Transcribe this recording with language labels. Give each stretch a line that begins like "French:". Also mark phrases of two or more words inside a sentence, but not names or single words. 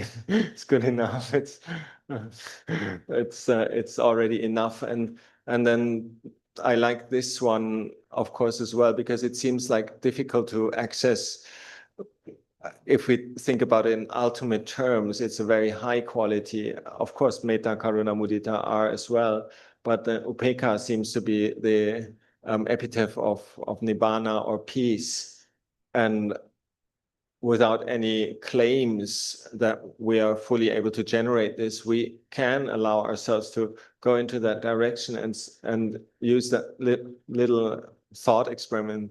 English: It's good enough. It's already enough. And then I like this one, of course, as well, because it seems like difficult to access. If we think about it in ultimate terms, it's a very high quality. Of course,
Pali: metta, karuna, mudita
English: are as well, but the upekkha seems to be the epitaph of nibbana or peace. And without any claims that we are fully able to generate this, we can allow ourselves to go into that direction and use that little thought experiment.